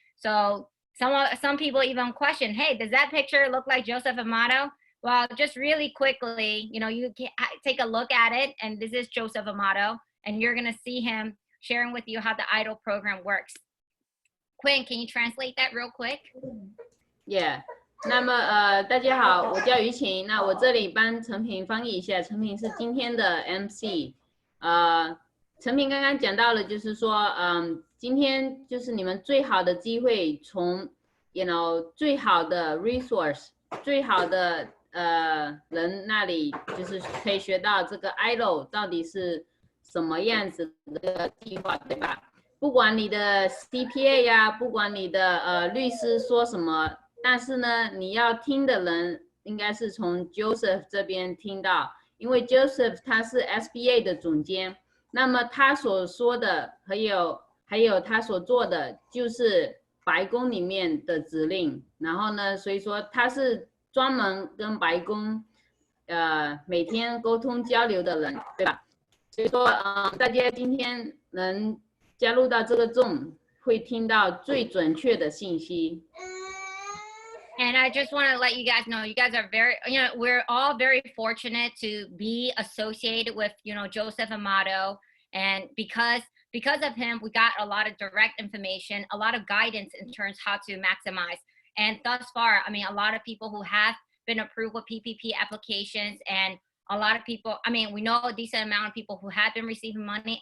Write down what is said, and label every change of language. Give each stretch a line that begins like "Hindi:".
English: So some people even question, hey, does that picture look like Joseph Amato? Well, just really quickly, you can take a look at it, and this is Joseph Amato, and you're gonna see him sharing with you how the EIDL program works. Quinn, can you translate that real quick? Yeah.
Chinese: 那么大家好，我叫于晴。那我这里帮陈平翻译一下，陈平是今天的 MC。陈平刚刚讲到了，就是说，今天就是你们最好的机会，从最好的 resource， 最好的人那里，就是可以学到这个 EIDL 到底是什么样子的计划，对吧？不管你的 CPA 呀，不管你的律师说什么。但是呢，你要听的人应该是从 Joseph 这边听到，因为 Joseph 他是 SBA 的总监，那么他所说的还有他所做的就是白宫里面的指令，然后呢，所以说他是专门跟白宫每天沟通交流的人，对吧？所以说大家今天能加入到这个 Zoom， 会听到最准确的信息。
English: And I just want to let you guys know, you guys are we're all very fortunate to be associated with, Joseph Amato. And because of him, we got a lot of direct information, a lot of guidance in terms of how to maximize. And thus far, I mean, a lot of people who have been approved with PPP applications, and a lot of people, I mean, we know a decent amount of people who have been receiving money.